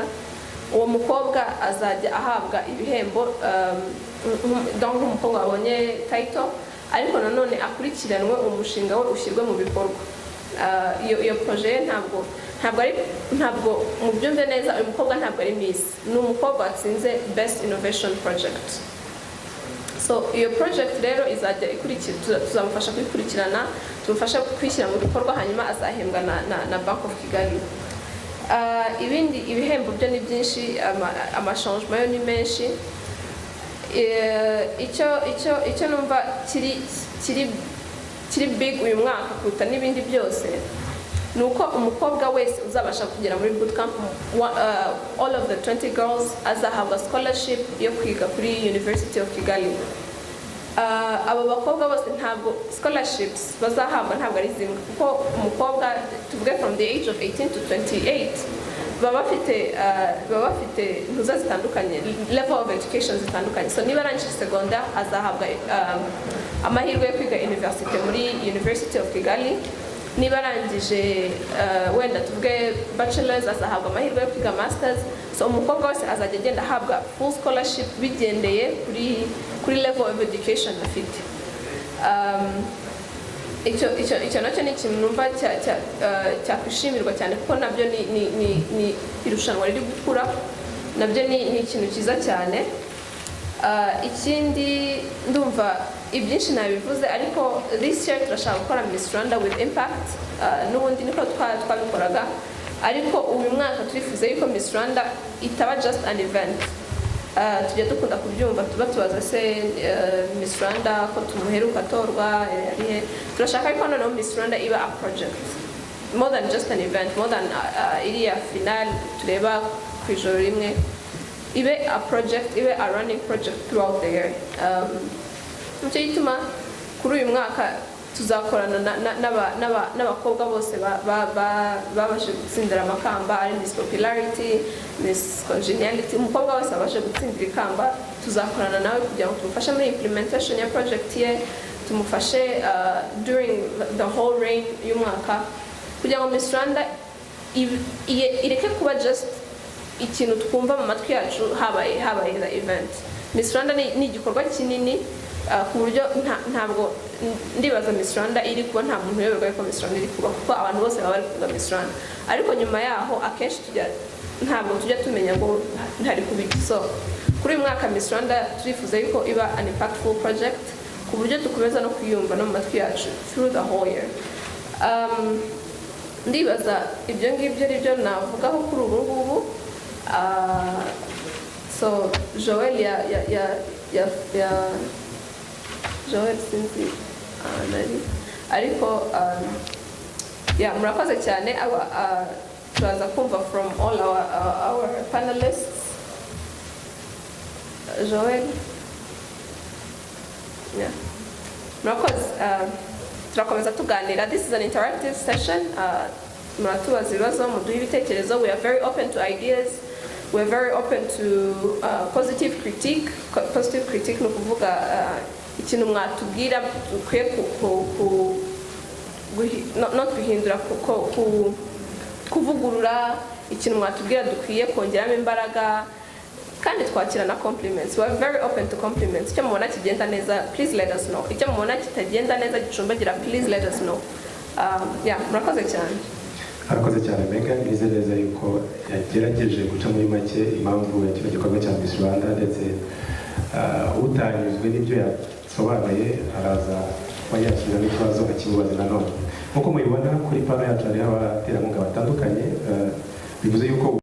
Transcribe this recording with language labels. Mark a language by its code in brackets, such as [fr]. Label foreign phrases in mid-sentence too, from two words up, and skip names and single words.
[rw] Uwo mukobwa azajya ahabwa ibihembo donc umukobwa wabonye title, ariko nanone akurikiranwe umushinga we ushyirwe mu bikorwa. Iyo projet ntabwo mubyumve neza, uyu mukobwa ntabwo ari Miss, ni umukobwa watsinze [en] best innovation project. [rw] So iyo project rero izajya tuzamufasha kuyikurikirana, tumufasha kwishyira mu bikorwa, hanyuma azahembwa na Bank of Kigali. Ibindi ibihembo byo ni byinshi, amachangement yo ni menshi. Icyo numva kiri big uyu mwaka kuruta n'ibindi byose, nuko umukobwa wese uzabasha kugera muri bootcamp, [en] all of the 20 girls [rw] azahabwa scholarship yo kwiga kuri University of Kigali. Aba bakobwa bose ntabwo scholarships bazahabwa ntabwo ari zimwe, kuko umukobwa tuvuge [en] from the age of 18 to 28 [rw] baba bafite ntuza zitandukanye, [en] level of education [rw] zitandukanye. So niba arangije secondaire azahabwa amahirwe yo kwiga university muri University of Kigali, niba arangije wenda tuvuge bachelors azahabwa amahirwe yo kwiga masters. So umukobwa wese azajya agenda ahabwa [en] full scholarship [rw] bigendeye kuri [en] level of education [rw] afite. Icyo nacyo ni ikintu numva cyakwishimirwa cyane, kuko nabyo ni irushanwa riri gukura, nabyo ni ikintu cyiza cyane. Ikindi ndumva ibyinshi nabivuze, ariko [en] this year [rw] turashaka gukora Miss Rwanda [en] with impact. [rw] N'ubundi niko twabikoraga, ariko uyu mwaka turifuza yuko Miss Rwanda itaba [en] just an event. [rw] Tujya dukunda kubyumva, tubaza se Miss Rwanda ko tumuheruka torwa yarihe. Turashaka yuko noneho Miss Rwanda iba [en] a project, more than just an event, more than [rw] iriya final tureba ku ijoro rimwe, ibe [en] a project, [rw] ibe [en] a running project throughout the year. [rw] Nicyo gituma kuri uyu mwaka tuzakorana n'abakobwa bose babashe gutsindira amakamba, ari Miss Popularity, Miss Congeniality. Umukobwa wese abashe gutsindira ikamba, tuzakorana nawe kugira ngo tumufashe muri implementation ya project ye, tumufashe during [en] the whole reign [rw] y'umwaka, kugira ngo Miss Rwanda ireke kuba just ikintu twumva mu matwi yacu habaye [en] the event. [rw] Miss Rwanda ni igikorwa kinini, ku buryo ntabwo ndibaza Miss Rwanda iri kuba nta muntu uyoberwa ko Miss Rwanda iri kuba, kuko abantu bose baba bari kuvuga Miss Rwanda, ariko nyuma yaho akenshi ntabwo tujya tumenya ngo ntari kubiki. So kuri uyu mwaka Miss Rwanda turifuza yuko iba [en] an impactful project, [rw] ku buryo dukomeza no kuyumva no mu matwi yacu [en] through the whole year. [rw] Ndibaza ibyo ngibyo ari byo navugaho kuri ubu ngubu. So Joel Joel sinzi nari, ariko murakoze cyane. turaza kumva [en] from all our panelists. Joel. Yeah. [rw] Murakoze. Turakomeza tuganira. [en] This is an interactive session. [rw] Muratubaza ibibazo, muduhe ibitekerezo. [en] We are very open to ideas. We are very open to positive critique. Positive critique [rw] no kuvuga ikintu mwatubwira ukwiye not guhindura kuvugurura, ikintu mwatubwira dukwiye kongeramo imbaraga, kandi twakira na compliments. [en] We are very open to compliments. [rw] Icyo mubona kigenda neza, [en] please let us know. [rw] Icyo mubona kitagenda neza gicumbagira, [en] please let us know. Yeah, [rw] murakoze cyane. Arakoze cyane Megan, nize neza yuko yagerageje guca muri make impamvu ya kino gikorwa cya Miss Rwanda, ndetse utanyuzwe n'ibyo yasobanuye araza kwakira n'ikibazo akimubaza nanone. Nk'uko mubibona kuri pano yacu hariho abaterankunga batandukanye, bivuze yuko